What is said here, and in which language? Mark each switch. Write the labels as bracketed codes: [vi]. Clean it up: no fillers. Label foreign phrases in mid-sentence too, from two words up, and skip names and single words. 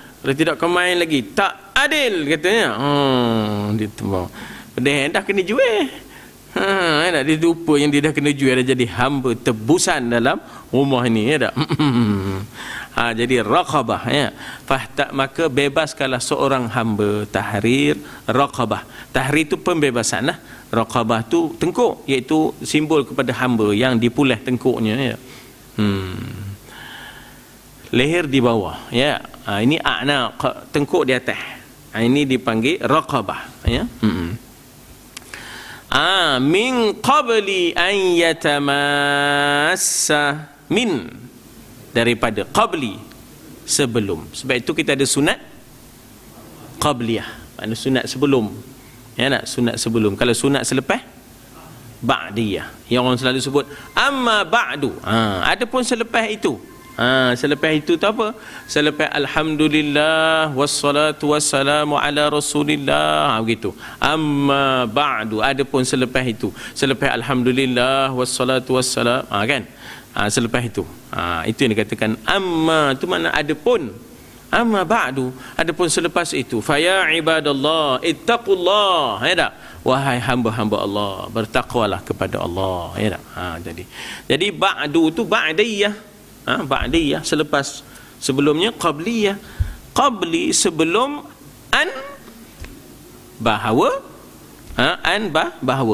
[ms] Kalau tidak kau main lagi, tak adil katanya. Dia tu dah kena jual. Ya tak? Dia lupa yang dia dah kena jual, dah jadi hamba tebusan dalam rumah ini, ya tak? Jadi raqabah, ya. Maka bebaskanlah seorang hamba. [ar] تحرير رقبة. [ms] Tahrir itu pembebasan lah. Raqabah tu tengkuk, iaitu simbol kepada hamba yang dipulih tengkuknya, ya. Leher di bawah, ya. Ini a'naq, tengkuk di atas. Ini dipanggil raqabah, ya. [ar] من قبل أن يتماسا, [ms] min daripada qabli, sebelum. Sebab itu kita ada sunat qabliyah, makna sunat sebelum, ya nak, sunat sebelum. Kalau sunat selepas, ba'diyah, yang orang selalu sebut [ar] أما بعد. [ms] Adapun selepas itu, selepas itu tu apa? [ar] Selepas الحمد لله والصلاة والسلام على رسول الله, [ms] begitu. [ar] أما بعد, [ms] adapun selepas itu, selepas [ar] الحمد لله والصلاة والسلام, [ms] kan? Selepas itu, itu yang dikatakan amma, itu makna adapun. [ar] أما بعد, [ms] adapun selepas itu, [ar] فيا عباد الله اتقوا الله, [ms] ya tak? Wahai hamba-hamba Allah, bertakwalah kepada Allah, ya tak? Jadi ba'du tu ba'diyah, ba'diyah selepas. Sebelumnya qabliyah, qabli sebelum, an bahawa, bahawa.